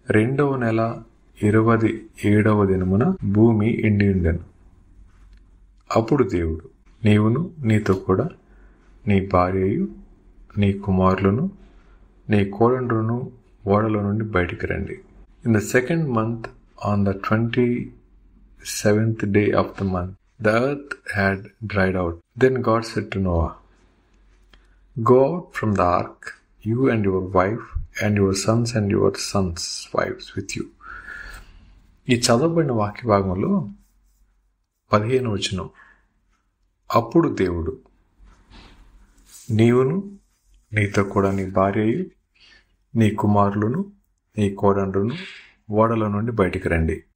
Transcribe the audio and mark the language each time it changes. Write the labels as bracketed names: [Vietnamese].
[Telugu] 2వ నెల 27వ దినమున భూమి ఎండి ఉండెను. అప్పుడు దేవుడు, నీవును నీతో కూడా నీ భార్యయు నీ కుమారులను నీ కోడండ్రును ఓడలో నుండి బయటికి రండి. [English] In the second month, on the 27th day of the month, the earth had dried out. Then God said to Noah, go out from the ark, you and your wife and your sons and your sons' wives with you. [Telugu] ఈ చదవబడిన వాక్య భాగంలో 15వ వచనం, అప్పుడు దేవుడు, నీవును నీతో కూడా నీ భార్యయు నీ కుమారులను నీ కోడండ్రును ఓడల నుండి బయటికి రండి.